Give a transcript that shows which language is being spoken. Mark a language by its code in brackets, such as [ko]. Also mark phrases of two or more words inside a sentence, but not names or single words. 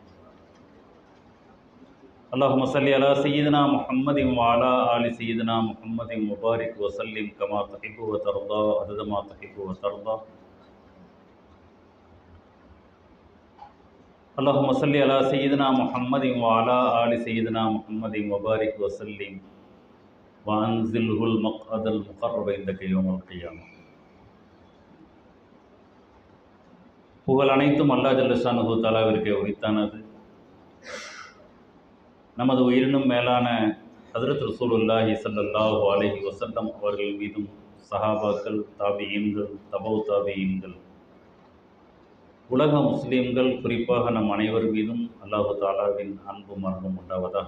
[ar] اللهم صل على سيدنا محمد وعلى آل سيدنا محمد وبارك وسلم كما تحب وترضى عدد ما تحب وترضى. اللهم صل على سيدنا محمد وعلى آل سيدنا محمد وبارك وسلم وأنزله المقعد المقرب عندك يوم القيامة. [ta] புகழ் அனைத்தும் அல்லாஹ் [ar] جل شأنه [ta] தஆலாவிற்கே உரித்தானது. நமது உயிரினும் மேலான ஹஜ்ரத் [ar] رسول الله صلى الله عليه وسلم [ta] அவர்கள் மீதும் சஹாபாக்கள், தாபிஈன்கள், தபவு தாபிஈன்கள், உலக முஸ்லீம்கள், குறிப்பாக நம் அனைவர் மீதும் அல்லாஹு தஆலாவின் அன்பும் அருளும் உண்டாவதாக.